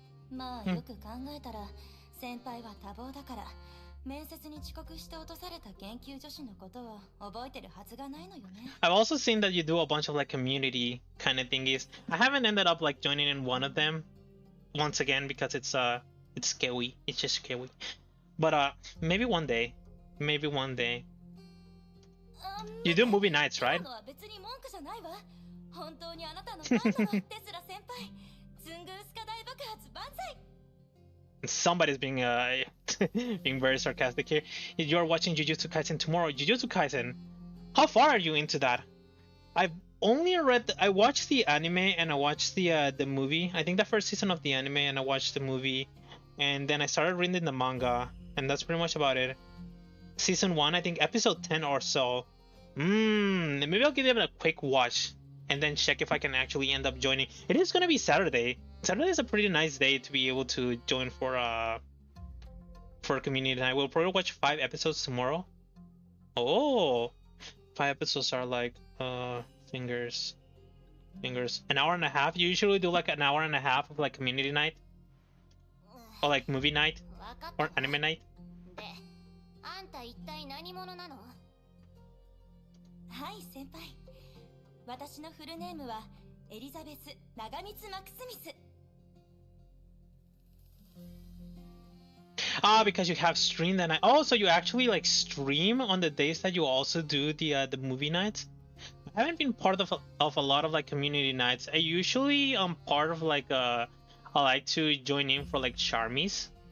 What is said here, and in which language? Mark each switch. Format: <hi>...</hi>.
<ja>まあよく考えたら先輩は多忙だから面接に遅刻して落とされた研究助手のことを覚えてるはずがないのよね。</ja> <en>I've also seen that you do a bunch of like community kind of thingies. I haven't ended up like joining in one of them once again because it's scary. It's just scary. But maybe one day. Maybe one day. You do movie nights, right?</en> <ja>別に文句じゃないわ。本当にあなたのファンなのテスラ先輩。ズングースカ大爆発万歳。</ja> <en>Somebody's being being very sarcastic here. You're watching Jujutsu Kaisen tomorrow. Jujutsu Kaisen. How far are you into that? I've only I watched the anime and I watched the movie. I think the first season of the anime and I watched the movie, and then I started reading the manga, and that's pretty much about it. Season 1, I think episode 10 or so. Maybe I'll give it a quick watch and then check if I can actually end up joining. It is gonna be Saturday. Saturday is a pretty nice day to be able to join for community night. We'll probably watch 5 episodes tomorrow. Oh, 5 episodes are like fingers, an hour and a half. You usually do like an hour and a half of like community night or like movie night or anime night.</en> <ja>で、あんた一体何者なの？はい先輩、私のフルネームはエリザベス・長光マクスミス。</ja> <en>Because you have stream that night. Oh, so you actually like stream on the days that you also do the movie nights? I haven't been part of a lot of like community nights. I usually part of like I like to join in for like Charmies.</en>